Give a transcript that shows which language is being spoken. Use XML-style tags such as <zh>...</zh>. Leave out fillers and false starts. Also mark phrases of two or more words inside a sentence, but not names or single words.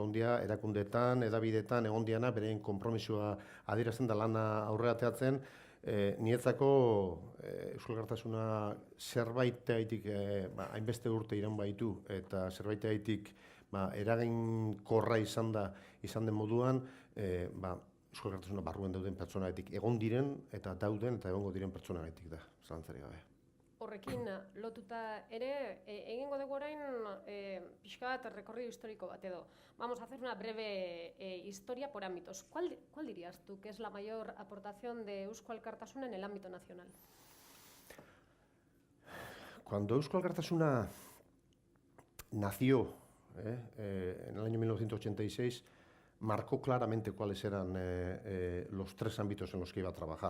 <eu>egon dira, erakundeetan, edabideetan, egon diana, bereien konpromisoa adierazten da lana aurrera teatzen, niretzako Euskal Alkartasuna zerbaiteaitik hainbeste urte iraun baitu, eta zerbaiteaitik eraginkorra izan den moduan, Euskal Alkartasuna barruan dauden pertsonagatik egon diren, eta dauden, eta egongo diren pertsonagatik da, zalantzarik gabe. Horrekin lotuta ere, egingo dugu orain pixka bat</eu> <es>recorrido histórico</es> <eu>bat edo.</eu> <es>Vamos a hacer una breve historia por ámbitos. ¿Cuál dirías tú que es la mayor aportación de Eusko Alkartasuna en el ámbito nacional? Cuando Eusko Alkartasuna nació en el año 1986, marcó claramente cuáles eran los tres ámbitos en los que iba a trabajar.</es>